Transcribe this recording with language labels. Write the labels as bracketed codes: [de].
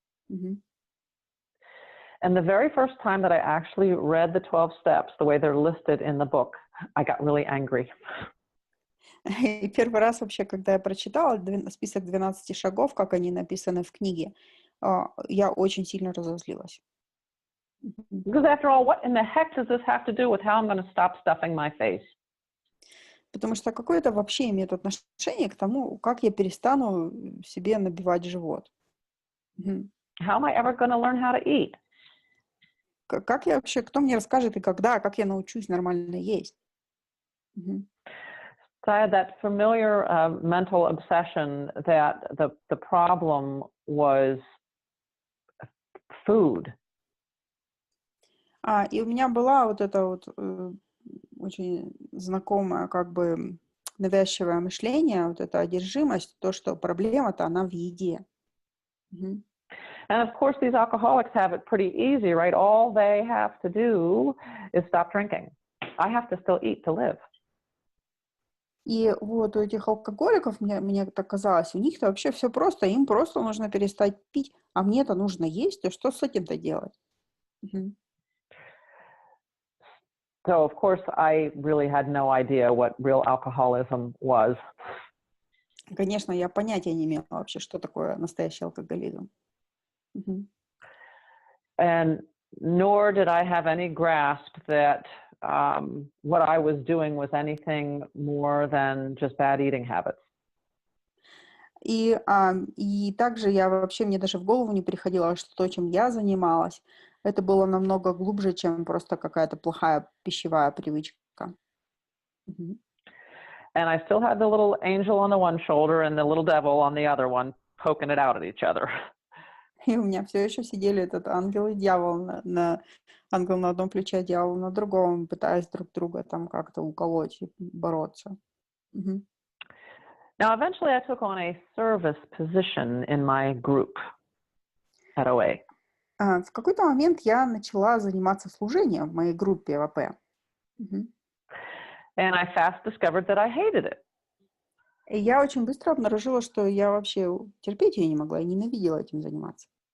[en] And the very first time that I actually read the 12 steps, the way they're listed in the book, I got really angry. [ru] И первый раз вообще, когда я прочитала список 12 шагов, как они написаны в книге, я очень сильно разозлилась. [en] Because after all, what in the heck does this have to do with how I'm going to stop stuffing my face? [ru] Потому что какое это вообще имеет отношение к тому, как я перестану себе набивать живот. [en] How am I ever going to learn how to eat? [ru] Как я вообще, кто мне расскажет и когда, как я научусь нормально есть? [en] So I had that familiar mental obsession that the problem was food. [ru] И у меня была вот эта вот очень знакомое, как бы навязчивое мышление, вот эта одержимость, то, что проблема-то она в еде. [en] And of course, these alcoholics have it pretty easy, right? All they have to do is stop drinking. I have to still eat to live. [ru] И вот у этих алкоголиков, мне так казалось, у них-то вообще все просто, им просто нужно перестать пить, а мне-то нужно есть, то что с этим-то делать? [en] So, of course, I really had no idea what real alcoholism was. [ru] Конечно, я понятия не имела вообще, что такое настоящий алкоголизм. [en] And nor did I have any grasp that what I was doing was anything more than just bad eating habits. [ru] И также мне даже в голову не приходило, что то, чем я занималась, это было намного глубже, чем просто какая-то плохая пищевая привычка. [en] And I still had the little angel on the one shoulder and the little devil on the other one, poking it out at each other. [ru] И у меня все еще сидели этот ангел и дьявол ангел на одном плече, дьявол на другом, пытаясь друг друга там как-то уколоть и бороться. [en] Now, eventually I took on a service position in my group at OA. [ru] В какой-то момент я начала заниматься служением в моей группе в АП. [en] And I fast discovered that I hated it. [ru] И я очень быстро обнаружила, что я вообще терпеть ее не могла, я ненавидела этим заниматься.